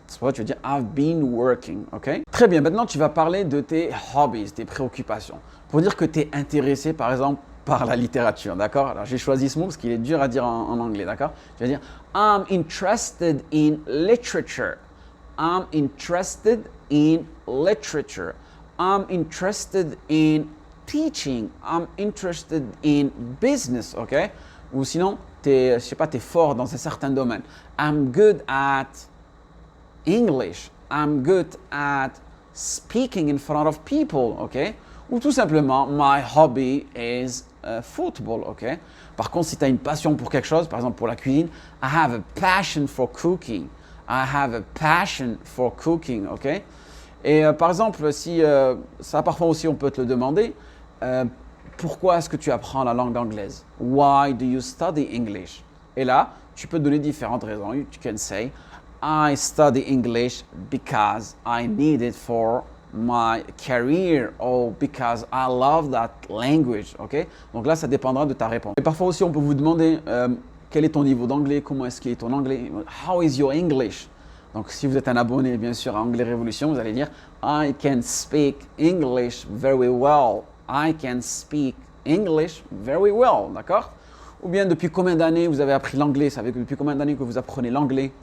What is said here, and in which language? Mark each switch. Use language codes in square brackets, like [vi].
[fr] C'est pourquoi tu veux dire [en] I've been working. [fr] Okay? Très bien. Maintenant, tu vas parler de tes hobbies, tes préoccupations. Pour dire que tu es intéressé, par exemple, par la littérature, d'accord? Alors, j'ai choisi ce mot parce qu'il est dur à dire en anglais, d'accord? Tu vas dire [en] I'm interested in literature. I'm interested in literature. I'm interested in teaching. I'm interested in business, ok? [fr] Ou sinon, je sais pas, t'es fort dans un certain domaine. [en] I'm good at English. I'm good at speaking in front of people, ok? [fr] Ou tout simplement, [en] my hobby is football, ok? [fr] Par contre, si tu as une passion pour quelque chose, par exemple pour la cuisine, [en] I have a passion for cooking. I have a passion for cooking, ok? [fr] Et par exemple, si ça parfois aussi on peut te le demander, pourquoi est-ce que tu apprends la langue anglaise? [en] Why do you study English? [fr] Et là, tu peux donner différentes raisons. [en] You can say, I study English because I need it for my career or because I love that language. Ok? [fr] Donc là, ça dépendra de ta réponse. Et parfois aussi, on peut vous demander quel est ton niveau d'anglais, comment est-ce qu'il est ton anglais? [en] How is your English? [fr] Donc si vous êtes un abonné bien sûr à Anglais Révolution, vous allez dire [en] I can speak English very well. I can speak English very well. [fr] D'accord? Ou bien depuis combien d'années vous avez appris l'anglais? Ça veut dire depuis combien d'années que vous apprenez l'anglais?